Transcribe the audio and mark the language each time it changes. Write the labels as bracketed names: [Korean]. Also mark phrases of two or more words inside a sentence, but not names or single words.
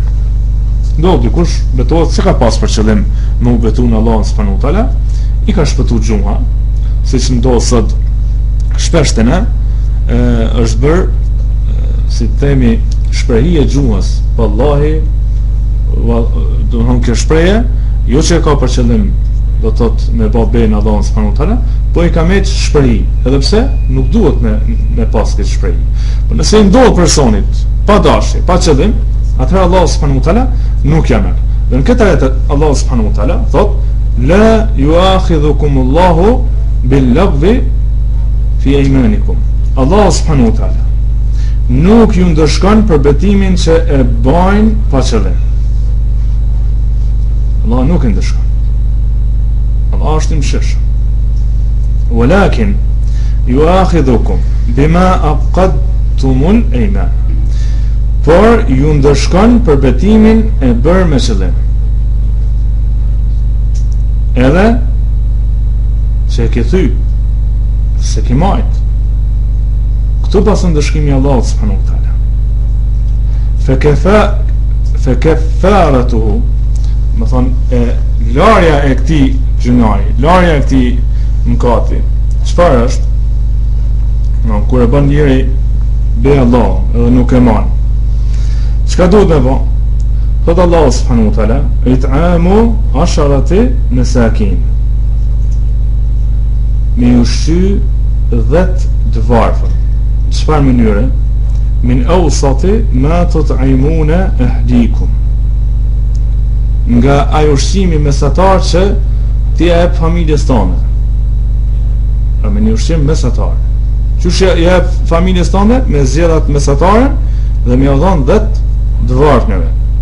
[Albanian] Do dikush betohet se ka pas për qëllim me u betu në Allah [Arabic] subhanahu wa taala, [Albanian] i ka shpëtu gjuha, siç ndodh sot shpesh ne, është bër si themi shprehje gjuhës, vallahi, do të thonë kjo shprehje jo që e ka për qëllim do të thot me bë ben Allahun [Arabic] subhanahu wa taala, [Albanian] po i ka me shprehi, edhe pse nuk duhet me pas këtë shprehi. Po nëse i ndodh personit pa dashje, pa qëllim, atëherë Allah [Arabic] subhanahu wa taala [Albanian] nuk ja merr. Dhe në këtë ajet Allah [Arabic] subhanahu wa taala [Albanian] thot [Arabic] la yu'akhidhukumullahu bil-lagwi fi aymanikum. [Albanian] Allah [Arabic] subhanahu wa taala [Albanian] nuk ju ndëshkon për betimin që e bajnë pa qëllim. Allah nuk e ndëshkon. Allah është i mëshirshëm. [Arabic] Walakin yu'akhidhukum bima aqadtumul ayman. [Albanian] Por ju ndëshkon për betimin e bërë me qëllim. Edhe që e ke thy, se ke majt. Këtu pasën ndëshkimi Allah [Arabic] subhanahu wa taala. [Albanian] Fekafaratuhu, më thonë, larja e këti gjunari, larja e këti mëkati, çfarë është? No, kur e bën njëri be Allah edhe nuk e man, çka duhet me bë? Thot Allah [Arabic] subhanahu wa taala it'amu 10 masakin, [Albanian] me ushqy 10 të varfër. Çfarë mënyre? [Arabic] Min awsati ma tut'imuna ahlikum, [Albanian] nga ai ushqimi mesatar që ti e jep familjes tënde. Pra me një ushqim mesatar. Qysh e jep familjes tënde? Me zgjedhat mesatare dhe me ia dhon 10 dëvarfneve.